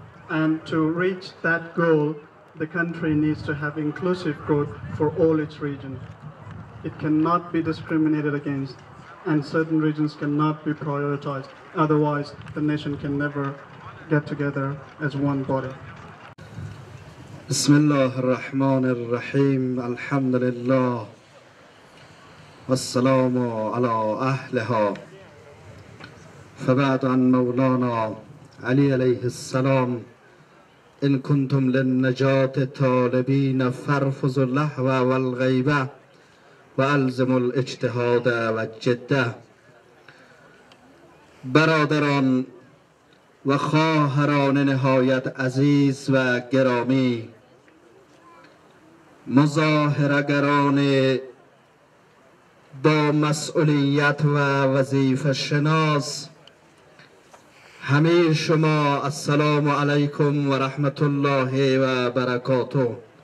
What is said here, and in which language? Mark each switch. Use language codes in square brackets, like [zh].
[en] And to reach that goal, the country needs to have inclusive growth for all its regions. It cannot be discriminated against, and certain regions cannot be prioritized. Otherwise, the nation can never get together as one body. [ar] بسم الله الرحمن الرحیم الحمد لله والسلام على أهلها فبعد عن مولانا علي عليه السلام إن كنتم للنجاة طالبين فارفضوا اللهو والغيبة والزموا الاجتهاد والجده. [fa] برادران و خواهران نهایت عزیز و گرامی، مظاهره‌گران با مسئولیت و وظیفه شناس، همه شما السلام علیکم و رحمت الله و برکاته.